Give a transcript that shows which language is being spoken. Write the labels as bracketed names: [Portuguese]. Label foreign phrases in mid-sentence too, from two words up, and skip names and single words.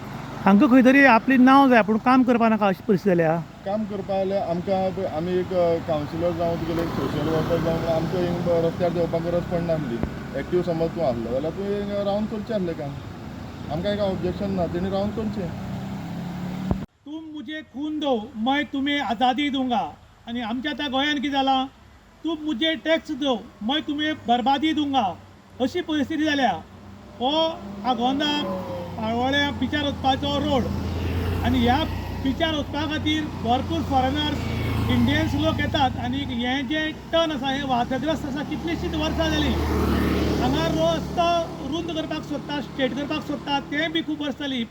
[Konkani] हांकां खंय तरी आपली नांव जाय पूण काम करपा नाका अशी परिस्थिती जाल्या. काम करपा जाल्यार आमकां आमी एक कावन्सिलर जावं तुगेले एक [English] social worker [Konkani] जावं आमकां हिंग रस्त्यार देंवपाक गरज पडना आसली. एक्टीव समज तूं आसलो जाल्यार तुवें रावन करचें आसलें काम. आमकां एक ऑब्जेक्शन ना, तेणी रावन करचें. [Hindi] तुम मुझे खून दो मैं तुम्हें आज़ादी दूंगा. [Konkani] आनी आमच्या आतां गोंयान कितें जालां? [Hindi] तुम मुझे टॅक्स दो मैं तुम्हें बर्बादी दूंगा [Konkani] अशी परिस्थिती जाल्या. हो आगोंदा पाळोळ्या बिचार वचपाचो रोड आनी ह्या बिचार वचपा खातीर भरपूर [English] foreigners Indians [Konkani] लोक येतात आनी हें जें टर्न आसा हें वादग्रस्त आसा. कितलींशींच वर्सां जालीं हांगा रस्तो रुंद करपाक सोदता, स्ट्रेट करपाक सोदता, तें बी खूब वर्सां जालीं.